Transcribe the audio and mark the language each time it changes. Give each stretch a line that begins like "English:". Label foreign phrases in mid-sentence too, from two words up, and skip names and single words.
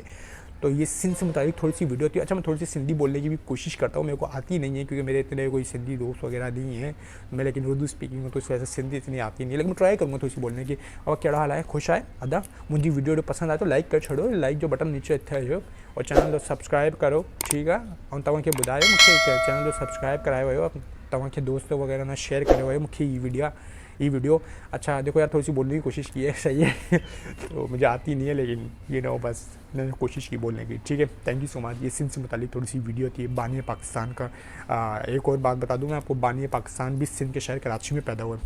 Urdu: تو یہ سندھ سے متابق تھوڑی سی ویڈیو تھی۔ اچھا، میں تھوڑی سی سندھی بولنے کی بھی کوشش کرتا ہوں، میرے کو آتی نہیں ہے کیونکہ میرے اتنے کوئی سندھی دوست وغیرہ نہیں ہے، میں لیکن اردو سپیکنگ ہوں تو اس وجہ سے سندھی اتنی آتی نہیں ہے، لیکن میں ٹرائی کروں گا تھوڑی سی بولنے کی.
Sindhi: और कहिड़ा हाल है, खुश आए अदा मुझी वीडियो जो पसंद आए तो लाइक कर छोड़ो, लाइक जो बटन नीचे अथव, और चैनल जो सब्सक्राइब करो,
Urdu: ٹھیک ہے.
Sindhi: और तव्हांखे ॿुधायो मूंखे चैनल जो सब्सक्राइब करायो हुयो, तव्हांखे दोस्त वगैरह ना शेयर कयो हुयो मूंखे ये वीडियो।
Urdu: اچھا دیکھو یار، تھوڑی سی بولنے کی کوشش کی ہے، صحیح ہے تو مجھے آتی نہیں ہے، لیکن یہ نا بس میں نے کوشش کی بولنے کی، ٹھیک ہے.
English: Thank you so much.
Urdu: یہ سندھ سے متعلق تھوڑی سی ویڈیو تھی، بانی پاکستان کا۔ ایک اور بات بتا دوں میں آپ کو، بانی پاکستان بھی سندھ کے شہر کراچی میں پیدا ہوا.